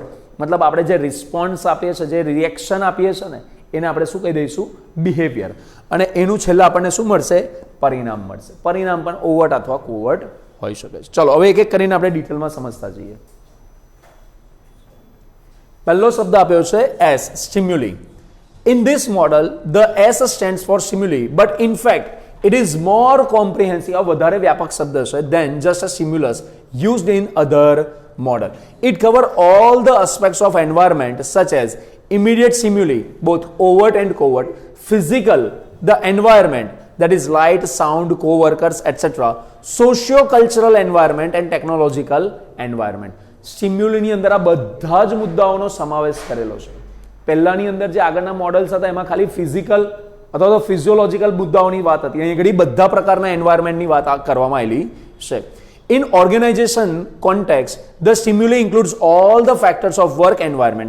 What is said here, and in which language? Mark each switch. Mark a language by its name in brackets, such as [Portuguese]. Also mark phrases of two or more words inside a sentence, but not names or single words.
[Gujarati] મતલબ આપણે જે રિસ્પોન્સ આપીએ છીએ, જે રિએક્શન આપીએ છીએ ને, એને આપણે શું કહી દઈશું? બિહેવિયર. અને એનું છેલ્લે આપણને શું મળશે? પરિણામ મળશે. પરિણામ પણ ઓવર્ટ અથવા કોવર્ટ હોઈ શકે છે. ચલો હવે એક એક કરીને આપણે ડિટેલમાં સમજતા જઈએ. પહેલો શબ્દ આપ્યો છે એસ, સ્ટિમ્યુલી. [English] In this model, the S stands for stimuli, but in fact, it is more comprehensive, a [Gujarati] વધારે વ્યાપક શબ્દ છે, [English] than just a stimulus used in other model. It covers all the aspects of environment, such as immediate stimuli, both overt and covert, physical, the environment, that is light, sound, co-workers, etc., socio-cultural environment and technological environment. [Gujarati] સ્ટિમ્યુલીની અંદર આ બધા જ મુદ્દાઓનો સમાવેશ કરેલો છે. પહેલાની અંદર જે આગળના મોડલ્સ હતા એમાં ખાલી ફિઝિકલ અથવા તો ફિઝિયોલોજીકલ મુદ્દાઓની વાત હતી. અહીં ઘણી બધા પ્રકારના એન્વાયરમેન્ટની વાત કરવામાં આવેલી છે. [English] in organisation context, the stimuli includes all the factors of work environment.